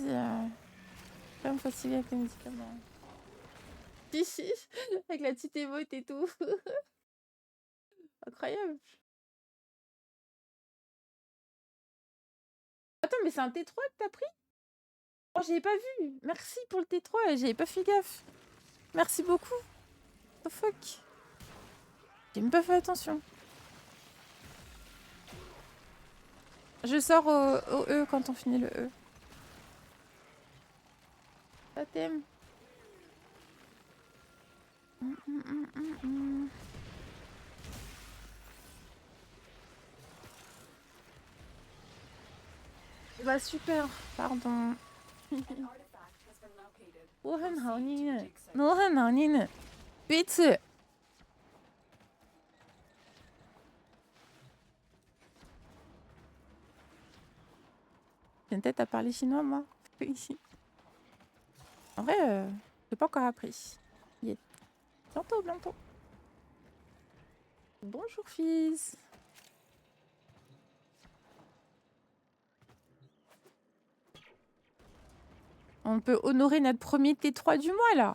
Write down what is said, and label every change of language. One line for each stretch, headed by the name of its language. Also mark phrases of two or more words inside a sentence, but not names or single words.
French: Je vais pas me fatiguer avec les médicaments. Si, avec la petite émote et tout. Incroyable. Attends, mais c'est un T3 que t'as pris? Oh, j'avais pas vu. Merci pour le T3, j'avais pas fait gaffe. Merci beaucoup.
English: What the fuck?
French: J'ai même pas fait attention. Je sors au E quand on finit le E. Totem. Bah super, pardon.
Chinese: 我很好你呢，我很好你呢，彼此。
French: J'ai une tête à parler chinois, moi. En vrai, j'ai pas encore appris. Bientôt, bientôt. Bonjour, fils. On peut honorer notre premier T3 du mois, là.